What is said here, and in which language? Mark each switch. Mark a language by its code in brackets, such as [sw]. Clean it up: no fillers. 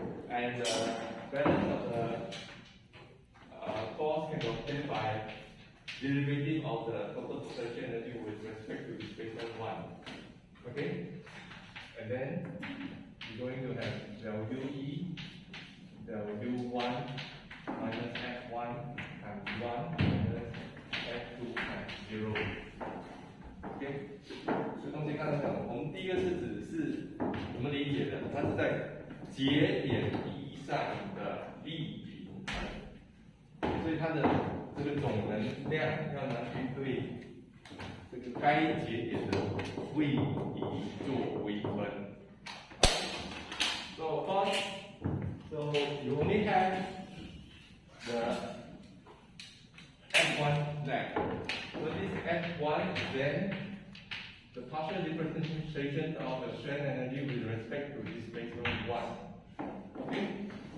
[en] And the balance of the force can be obtained by derivative of the total potential energy with respect to displacement 1. Okay? And then you're going to have del UE, del U1 minus F1 times 1 minus F2 times 0. [zh] OK， 所以东西刚才讲，我们第一个是指是我们理解的，它是在节点以上的力平衡，所以它的这个总能量要拿去对这个该节点的位移做微分。 [en] So of course, so you only have the F1 left. So this F1 is then the partial differentiation of the strain energy with respect to displacement 1. Okay?